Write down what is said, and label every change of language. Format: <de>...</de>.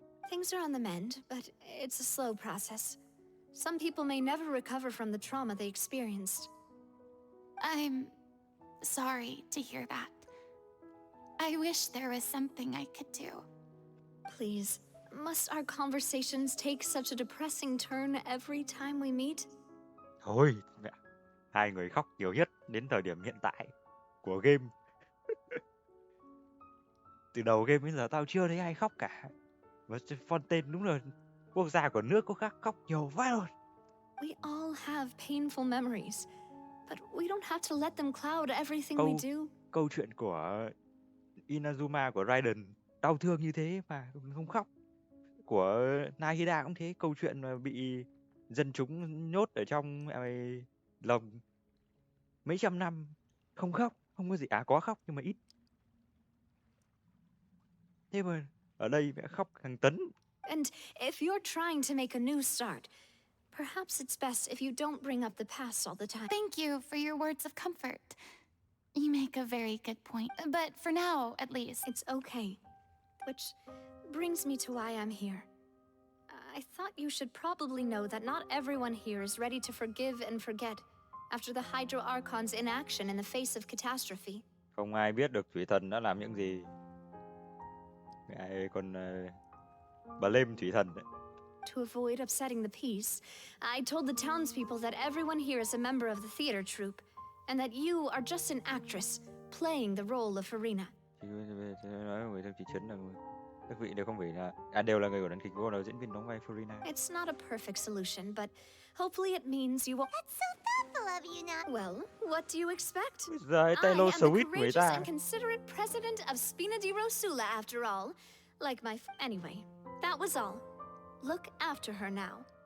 <en>Things are on the mend, but it's a slow process. Some people may never recover from the trauma they experienced. I'm sorry to hear that. I wish there was something I could do. Please, must our conversations take such a depressing turn every time we meet?</en> <vi>Thôi, mẹ. Hai người khóc nhiều nhất đến thời điểm hiện tại của game. Từ đầu game đến giờ tao chưa thấy ai khóc cả. Và Fontaine đúng là quốc gia của nước có khóc nhiều quá rồi.</vi> <en>We all have painful memories, but we don't have to let them cloud everything we do.</en> <vi>Câu chuyện của Inazuma của Raiden đau thương như thế mà không khóc. Của Nahida cũng thế, câu chuyện mà bị dân chúng nhốt ở trong lồng mấy trăm năm không khóc, không có gì có khóc nhưng mà ít. Thế mà ở đây mẹ khóc hàng tấn.</vi> <en>And if you're trying to make a new start, perhaps it's best if you don't bring up the past all the time. Thank you for your words of comfort. You make a very good point, but for now, at least. It's okay. Which brings me to why I'm here. I thought you should probably know that not everyone here is ready to forgive and forget after the Hydro Archon's inaction in the face of catastrophe.</en> <vi>Không ai biết được thủy thần đã làm những gì. Còn blame thủy thần đấy.</vi> <en>To avoid upsetting the peace, I told the townspeople that everyone here is a member of the theater troupe, and that you are just an actress playing the role of Furina.</en> <vi>Nói trong thị trấn là các vị đều không phải là đều là người của đoàn kịch, cô là diễn viên đóng vai Furina.</vi> <en>It's not a perfect solution, but hopefully it means you will. That's so thoughtful of you, Not. Well, what do you expect? I am the courageous and considerate president of Spina di Rosula, after all. Like my anyway, that was all. Look after her now.</en>